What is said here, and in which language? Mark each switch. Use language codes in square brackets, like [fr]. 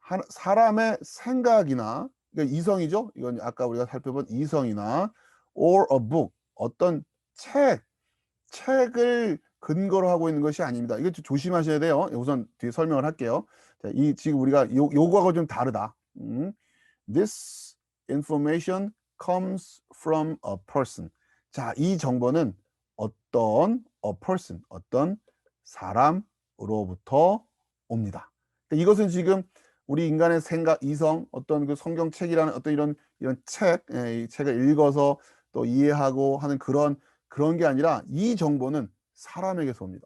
[ko] 사람의 생각이나, 그러니까 이성이죠. 이건 아까 우리가 살펴본 이성이나 [en] or a book, [ko] 어떤 책을 근거로 하고 있는 것이 아닙니다. 이거 좀 조심하셔야 돼요. 우선 뒤에 설명을 할게요. 자, 이 지금 우리가 요거하고 좀 다르다. [en] This information comes from a person. [ko] 자, 이 정보는 어떤 [en] a person, [ko] 어떤 사람으로부터 옵니다. 그러니까 이것은 지금 우리 인간의 생각, 이성, 어떤 그 성경책이라는 어떤 이런 책, 이 책을 읽어서 또 이해하고 하는 그런 게 아니라 이 정보는 사람에게서 옵니다.